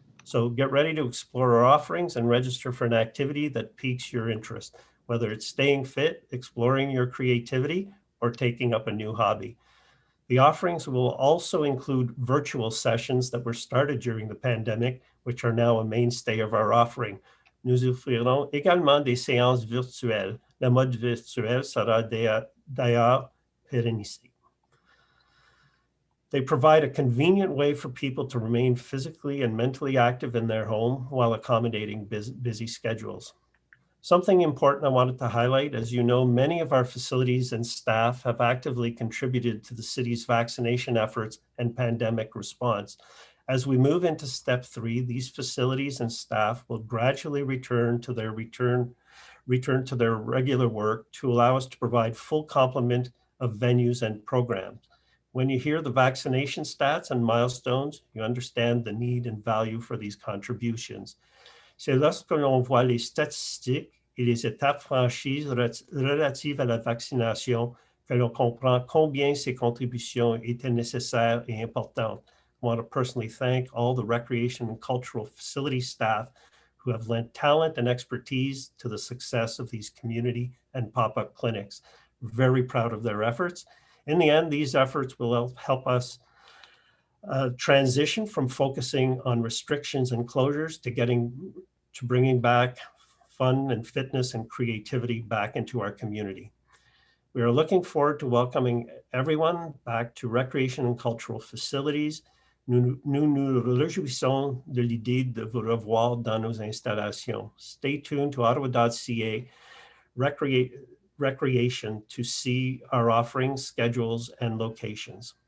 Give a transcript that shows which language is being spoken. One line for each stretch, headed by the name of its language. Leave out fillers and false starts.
English: So get ready to explore our offerings and register for an activity that piques your interest, whether it's staying fit, exploring your creativity, or taking up a new hobby. The offerings will also include virtual sessions that were started during the pandemic, which are now a mainstay of our offering.
French: Nous offrirons également des séances virtuelles. Le mode virtuel sera d'ailleurs pérennisé.
English: They provide a convenient way for people to remain physically and mentally active in their home while accommodating busy schedules. Something important I wanted to highlight, as you know, many of our facilities and staff have actively contributed to the city's vaccination efforts and pandemic response. As we move into step 3, these facilities and staff will gradually return to their regular work to allow us to provide full complement of venues and programs. When you hear the vaccination stats and milestones, you understand the need and value for these contributions.
French: C'est lorsque l'on voit les statistiques et les étapes franchies relatives à la vaccination que l'on comprend combien ces contributions étaient nécessaires et importantes.
English: I want to personally thank all the recreation and cultural facility staff who have lent talent and expertise to the success of these community and pop-up clinics. Very proud of their efforts. In the end, these efforts will help us transition from focusing on restrictions and closures to bringing back fun and fitness and creativity back into our community. We are looking forward to welcoming everyone back to recreation and cultural facilities.
French: Nous nous réjouissons de l'idée de vous revoir dans nos installations.
English: Stay tuned to ottawa.ca recreation to see our offerings, schedules, and locations.